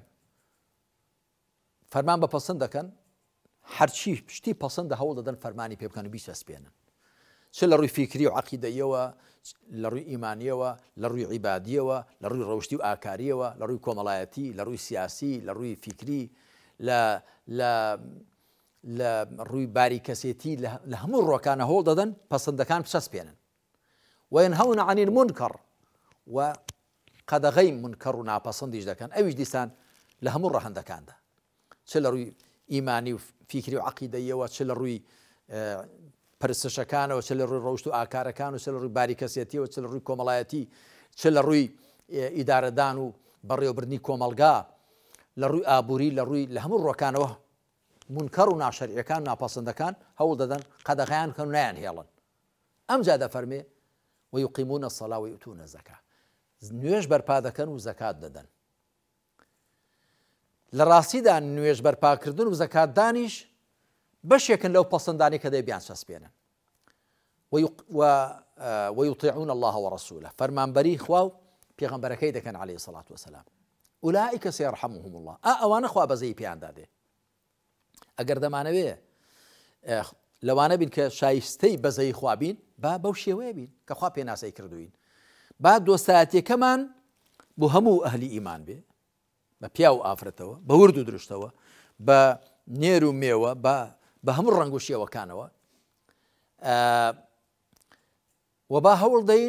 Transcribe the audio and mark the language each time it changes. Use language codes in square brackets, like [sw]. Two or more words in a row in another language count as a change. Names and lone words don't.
[ckb] فەرمان بە پەسەند دەکەن، هەرچی پشتی پەسەندە هەوڵ دەدەن فەرمانی پێ بکەن و بیسەسپێنن، چ لە ڕووی فیکری و عەقیدەیەوە، لە ڕووی ئیمانیەوە، لە ڕووی عیبادیەوە، لە ڕووی ڕەوشتی و ئاکاریەوە، لە ڕووی کۆمەڵایەتی، لە ڕووی سیاسی، لە ڕووی فیکری، لە ڕووی باریکەسێتی، لە هەموو ڕۆکانە هەوڵ دەدەن پەسەندەکان بچەسپێنن. [ar] وينهون عن المنكر [ckb] و قەدەغەی منکەڕ و ناپەسەندیش دەکەن، ئەویش دیسان لە هەموو ڕەهەندەکاندا، چ لە ڕووی ئیمانی و فیکری و عەقیدەیەوە، چ لە ڕووی پرسشەکانەوە، چ لە ڕووی ڕەوشت و ئاکارەکان و چ لە ڕووی باریکەسێتیەوە، چ لە ڕووی کۆمەڵایەتی، چ لە ڕووی ئیدارەدان و بەڕێوەبردنی کۆمەلگا، لە ڕووی ئابووری، لە ڕووی لە هەموو ڕۆکانەوە منکەڕ و ناشەریعەکان و ناپەسەندەکان هەوڵ دەدەن قەدەغەیان بکەن و نایان هێڵن. ئەمجا دەفەرمێ [ar] ويقيمون الصلاة ويؤتون الزكاة. [ckb] نوێژ بەرپا دەکەن و زەکات دەدەن. لە ڕاستیدا نوێژ بەرپاکردن و زەکاتدانیش بەشێکن لەو پەسەندانی کە دەبیان چەسپێنن. [ar] ويطيعون الله ورسوله. [ckb] فەرمانبەری خوا و پێغەمبەرەکەی دەکەن [ar] عليه الصلاة والسلام. أولئك سيرحمهم الله. [ckb] ئەوانە خوا بەزەی پێیان دادێ. ئەگەر دەمانەوێ لەوانە بین کە شایستەی بەزەی خوا بین، با بەو شێوەیە بین کە خوا پێناسەی کردوین. با دۆستایەتیەکەمان بۆ هەموو ئەهلی ئیمان بێ، بە پیا و ئافرەتەوە، بە ورد و درشتەوە، بە نێر و مێوە، بە هەموو ڕەنگ و شێوەکانەوە، و با هەوڵ دەین